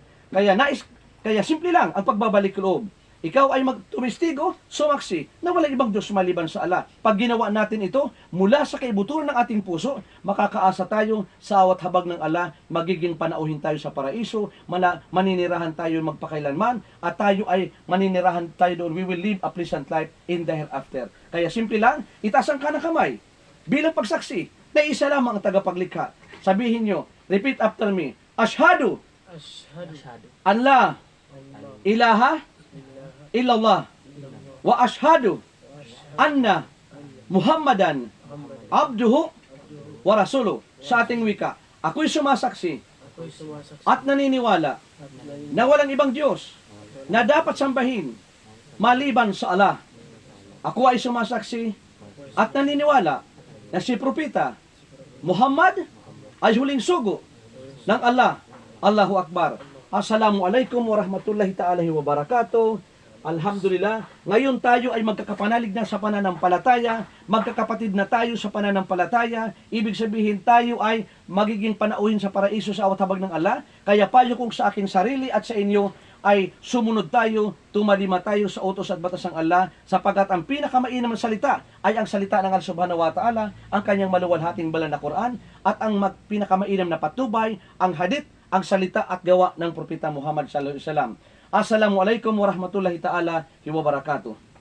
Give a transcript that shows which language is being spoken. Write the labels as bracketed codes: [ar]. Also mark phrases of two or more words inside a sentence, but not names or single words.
[tl] Kaya simple lang ang pagbabalik loob. Ikaw ay magtumistigo, sumaksi na walang ibang Diyos maliban sa Allah. Pag ginawa natin ito, mula sa kaibuturan ng ating puso, makakaasa tayo sa awat habag ng Allah, magiging panauhin tayo sa paraiso, maninirahan tayo magpakailanman, at tayo ay maninirahan tayo doon. [en] We will live a pleasant life in the hereafter. [tl] Kaya simple lang, itaas ang kanang kamay. Bilang pagsaksi, na isa lamang ang tagapaglikha. Sabihin nyo, [en] repeat after me, [ar] أشهد أن لا إله إلا الله وأشهد أن محمدا عبده ورسوله. [tl] Sa ating wika, ako'y sumasaksi at naniniwala na walang ibang Diyos na dapat sambahin maliban sa Allah. Ako ay sumasaksi at naniniwala na si Propeta Muhammad ay huling sugo ng Allah. [ar] الله أكبر. السلام عليكم ورحمة الله تعالى وبركاته. [tl] Alhamdulillah, ngayon tayo ay magkakapanalig na sa pananampalataya, magkakapatid na tayo sa pananampalataya, ibig sabihin tayo ay magiging panauhin sa paraiso sa awat habag ng Allah, kaya payo kong sa aking sarili at sa inyo ay sumunod tayo, tumalima tayo sa utos at batas ng Allah, sapagkat ang pinakamainam na salita ay ang salita ng Allah [ar] سبحانه وتعالى, [tl] ang kanyang maluwalhating banal na Quran, at ang pinakamainam na patubay, ang hadith, ang salita at gawa ng Propeta Muhammad [ar] صلى الله عليه وسلم. السلام عليكم ورحمة الله تعالى وبركاته.